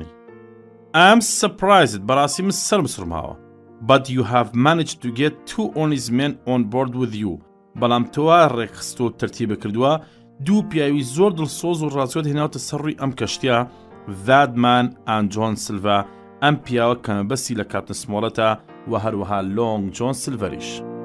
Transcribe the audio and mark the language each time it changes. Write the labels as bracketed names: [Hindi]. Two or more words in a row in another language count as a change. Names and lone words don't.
[English] I'm surprised [Central Kurdish] بەڕاستی من سەرم سوڕماوە. [English] But you have managed to get 2 honest men on board with you. [Central Kurdish] بەڵام تۆوا ڕێکخستۆ و تەرتیبە کردووە دوو پیاوی زۆر دڵسۆز و ڕاستگۆت هێناوتە سەر ڕووی ئەم کەشتیە [English] that man and John Silver [Central Kurdish] ئەم پیاوە کەمەبەستی لە کاپتن سمۆڵەتە و هەروەها لۆنگ جۆن سیلڤەریش.